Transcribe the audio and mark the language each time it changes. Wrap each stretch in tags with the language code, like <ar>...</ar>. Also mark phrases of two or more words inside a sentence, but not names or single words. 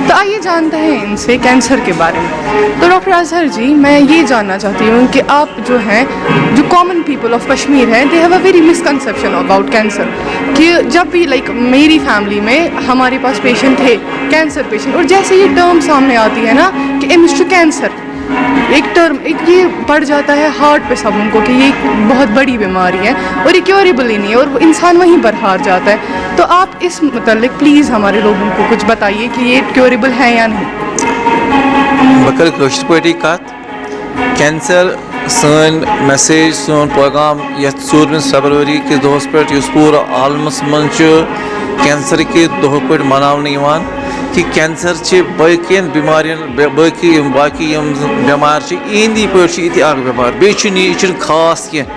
<ur>تو آئیے جانتے ہیں ان سے کینسر کے بارے میں۔ تو ڈاکٹر اظہر جی، میں یہ جاننا چاہتی ہوں کہ آپ جو ہیں، جو</ur> <en>common people of Kashmir</en> <ur>ہیں،</ur> <en>they have a very misconception about cancer,</en> <ur>کہ جب بھی میری فیملی میں ہمارے پاس پیشنٹ تھے</ur> <en>cancer patient,</en> <ur>اور جیسے یہ ٹرم سامنے آتی ہے نا کہ امسٹر کینسر، ایک یہ پڑ جاتا ہے ہارٹ پہ سب ان کو کہ یہ بہت بڑی بیماری ہے اور یہ کیوریبل ہی نہیں ہے اور انسان وہیں پر ہار جاتا ہے۔ تو آپ اس متعلق پلیز ہمارے لوگوں کو کچھ بتائیے کہ یہ کیوریبل ہے یا نہیں۔</ur> <ks>بکر کٲشِر پٲٹھی کَتھ کینسر سٲنۍ میسیج سون پیغام یَتھ 4 فیبرؤری کِس دۄہَس پٮ۪ٹھ یُس پوٗرٕ عالمَس منٛز چھُ کینسر کہِ دۄہ پٲٹھۍ مَناونہٕ یِوان کہ کینسر چھِ باقین بیمارین باقی یِم بٮ۪مارِ چھِ یِہنٛدی پٲٹھۍ چھِ یہِ تہِ اکھ بٮ۪مار، بیٚیہِ چھُنہٕ یہِ چھُنہٕ خاص</ks>